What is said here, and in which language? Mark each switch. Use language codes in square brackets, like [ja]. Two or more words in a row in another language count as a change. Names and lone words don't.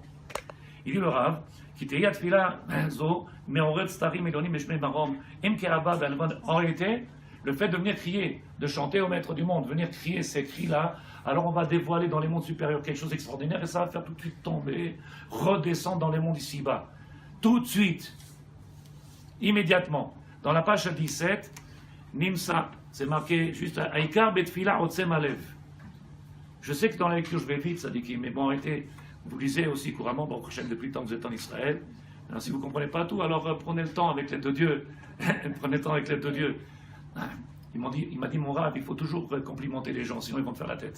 [fr] Il dit le Rav, en réalité, le fait de venir crier, de chanter au maître du monde, venir crier ces cris-là, alors on va dévoiler dans les mondes supérieurs quelque chose d'extraordinaire, et ça va faire tout de suite tomber, redescendre dans les mondes ici-bas. Tout de suite, immédiatement. Dans la page 17, Nimsa, c'est marqué juste [he] העיקר בתפילה עוצם הלב. [fr] Je sais que dans la lecture je vais vite, ça dit qu'il, mais bon, arrêtez, vous lisez aussi couramment, bon, prochaine depuis le temps que vous êtes en Israël. Alors, si vous ne comprenez pas tout, alors prenez le temps avec l'aide de Dieu. Prenez le temps avec l'aide de Dieu. Il m'a dit mon Rav, il faut toujours complimenter les gens, sinon ils vont te faire la tête.